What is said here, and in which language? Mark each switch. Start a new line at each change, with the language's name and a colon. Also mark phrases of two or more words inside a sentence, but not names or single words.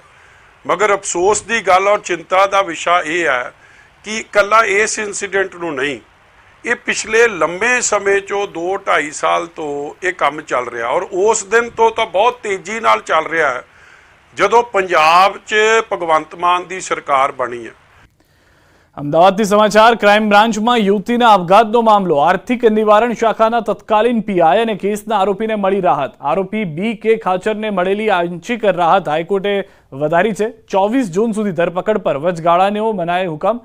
Punjabi: ਮਗਰ ਅਫਸੋਸ ਦੀ ਗੱਲ ਔਰ ਚਿੰਤਾ ਦਾ ਵਿਸ਼ਾ ਇਹ ਹੈ ਕਿ ਇਕੱਲਾ ਇਸ ਇਨਸੀਡੈਂਟ ਨੂੰ ਨਹੀਂ, ਇਹ ਪਿਛਲੇ ਲੰਮੇ ਸਮੇਂ 'ਚੋਂ 2-2.5 ਸਾਲ ਤੋਂ ਇਹ ਕੰਮ ਚੱਲ ਰਿਹਾ ਔਰ ਉਸ ਦਿਨ ਤੋਂ ਤਾਂ ਬਹੁਤ ਤੇਜ਼ੀ ਨਾਲ ਚੱਲ ਰਿਹਾ ਹੈ ਜਦੋਂ ਪੰਜਾਬ 'ਚ ਭਗਵੰਤ ਮਾਨ ਦੀ ਸਰਕਾਰ ਬਣੀ ਹੈ.
Gujarati: અમદાવાદથી સમાચાર. ક્રાઇમ બ્રાન્ચમાં યુવતીના આપઘાતનો મામલો. આર્થિક નિવારણ શાખાના તત્કાલીન PI અને કેસના આરોપીને મળી રાહત. આરોપી BK ખાચરને મળેલી આંશિક રાહત હાઈકોર્ટે વધારી છે. 24 જૂન સુધી ધરપકડ પર વચગાળાનો મનાય હુકમ.